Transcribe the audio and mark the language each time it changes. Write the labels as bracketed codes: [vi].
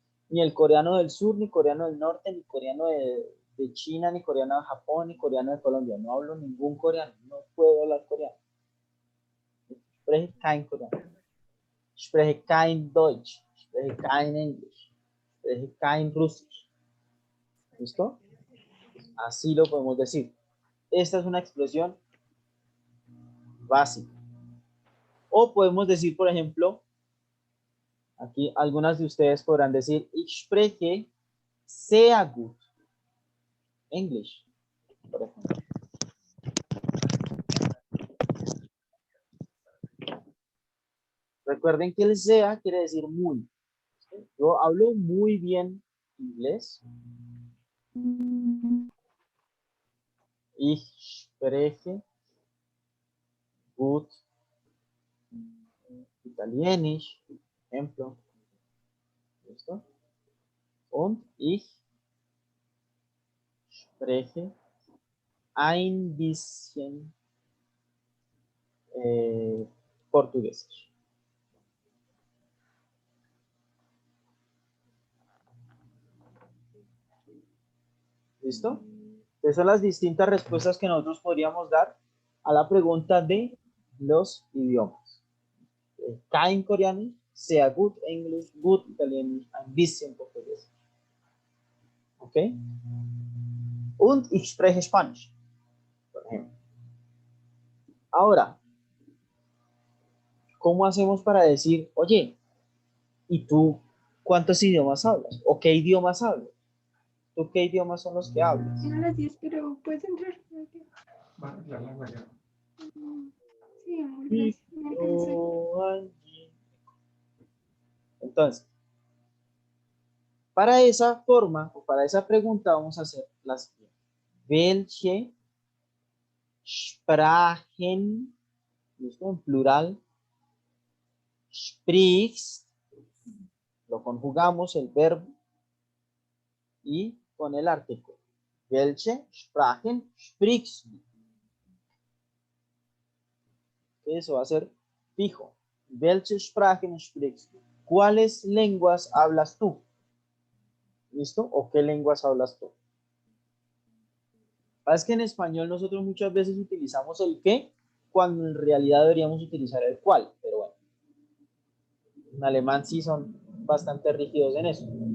[es] Ni el coreano del sur, ni coreano del norte, ni coreano de China, ni coreano de Japón, ni coreano de Colombia. No hablo ningún coreano. No puedo hablar coreano. [de] Ich spreche kein Koreano. Ich spreche kein Deutsch. Ich spreche kein Englisch. Ich spreche kein Russisch. [es] ¿Listo? Así lo podemos decir. Esta es una expresión básica. O podemos decir, por ejemplo, aquí algunas de ustedes podrán decir, [de] ich spreche sehr gut English, [es] por ejemplo. Recuerden que el sea quiere decir muy. Yo hablo muy bien inglés. [de] Ich spreche gut Italienisch, [es] ejemplo. ¿Listo? [de] Und ich spreche ein bisschen portugués. [es] ¿Listo? Esas son las distintas respuestas que nosotros podríamos dar a la pregunta de los idiomas. [de] Kein Koreanisch, sehr gut Englisch, gut Italienisch, ein bisschen Portugués. ¿Ok? Und ich spreche Spanisch, [es] por ejemplo. Ahora, ¿cómo hacemos para decir, oye, ¿y tú cuántos idiomas hablas? ¿O qué idiomas hablas? ¿Tú qué idiomas son los que hablas? Son las 10, pero puedes entrar. Sí, amor, gracias. No alcancé. Entonces, para esa forma o para esa pregunta vamos a hacer la siguiente. [de] Welche Sprachen, [es] ¿listo? En plural, sprichst, lo conjugamos el verbo y con el artículo. [de] Welche Sprachen sprichst du? [es] Eso va a ser fijo. [de] Welche Sprachen sprichst du? [es] ¿Cuáles lenguas hablas tú? ¿Listo? ¿O qué lenguas hablas tú? Es que en español nosotros muchas veces utilizamos el qué cuando en realidad deberíamos utilizar el cuál, pero bueno. En alemán sí son bastante rígidos en eso.